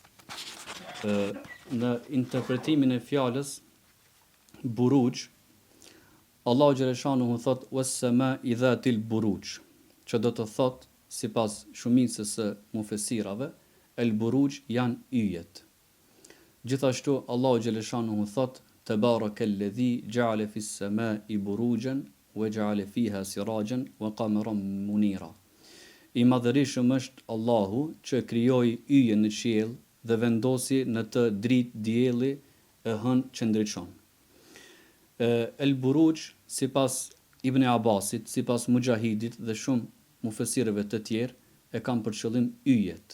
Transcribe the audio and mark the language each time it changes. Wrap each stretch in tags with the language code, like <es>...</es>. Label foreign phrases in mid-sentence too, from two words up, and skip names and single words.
<sq>Në interpretimin e fjalës buruj, Allahu xhaleshanuhu thot</sq> <ar>والسماء ذات البروج,</ar> <sq>që do të thot sipas shumicës së mufesirave,</sq> <ar>البروج</ar> <sq>janë yjet. Gjithashtu Allahu xhaleshanuhu thot</sq> <ar>تبارك الذي جعل في السماء بروجا وجعل فيها سراجا وقمرا منيرا.</ar> <sq>I madhërisëm është Allahu që krijoi yje në qiell dhe vendosi në të dritë dielli e hën që ndriçon.</sq> <ar>البروج,</ar> <sq>sipas Ibn Abbasit, sipas Mujahidit dhe shumë mufesirëve të tjerë, e kanë për qëllim yjet.</sq>